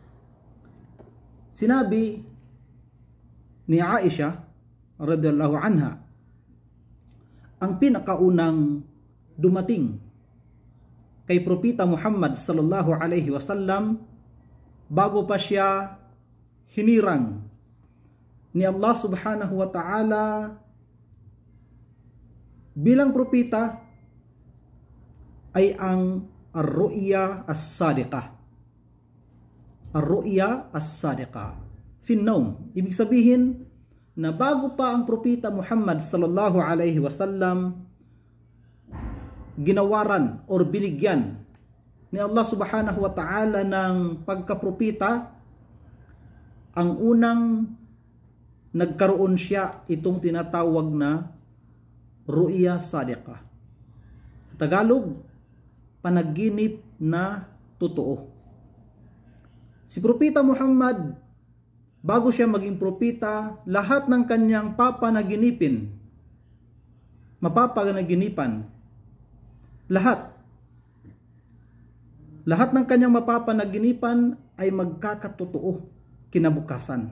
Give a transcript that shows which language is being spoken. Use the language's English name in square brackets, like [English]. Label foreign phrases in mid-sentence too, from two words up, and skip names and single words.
[Filipino] sinabi ni Aisha [Arabic] رضي الله عنها, [Filipino] ang pinakaunang dumating kay Propeta Muhammad [Arabic] صلى الله عليه وسلم [Filipino] bago pa siya hinirang ni Allah [Arabic] سبحانه وتعالى [Filipino] bilang propeta ay ang [Arabic] الرؤيا الصادقة. الرؤيا الصادقة في النوم. [Filipino] Ibig sabihin na bago pa ang Propeta Muhammad [Arabic] صلى الله عليه وسلم [Filipino] ginawaran or binigyan ni Allah [Arabic] سبحانه وتعالى [Filipino] ng pagkapropeta, ang unang nagkaroon siya itong tinatawag na [Arabic] رؤيا صادقة. [Filipino] Sa Tagalog, panaginip na totoo. Si Propeta Muhammad, bago siya maging propeta, lahat ng kanyang mapapanaginipan, lahat ng kanyang mapapanaginipan ay magkakatotoo kinabukasan.